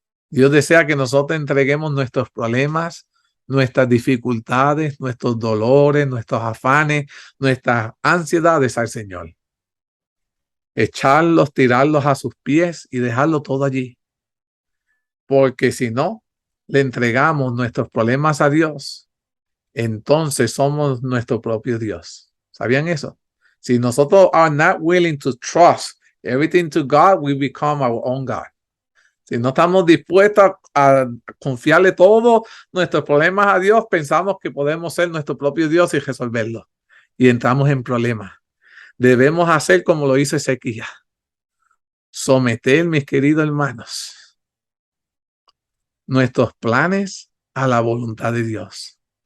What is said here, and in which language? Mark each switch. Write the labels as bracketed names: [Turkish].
[Spanish] Dios desea que nosotros entreguemos nuestros problemas, nuestras dificultades, nuestros dolores, nuestros afanes, nuestras ansiedades al Señor. Echarlos, tirarlos a sus pies y dejarlo todo allí. Porque si no, le entregamos nuestros problemas a Dios, entonces somos nuestro propio Dios. ¿Sabían eso? Si nosotros [English] are not willing to trust everything to God, we become our own God. [Spanish] Si no estamos dispuestos a confiarle todos nuestros problemas a Dios, pensamos que podemos ser nuestro propio Dios y resolverlo. Y entramos en problemas. Debemos hacer como lo hizo Ezequías. Someter, mis queridos hermanos, nuestros planes a la voluntad de Dios.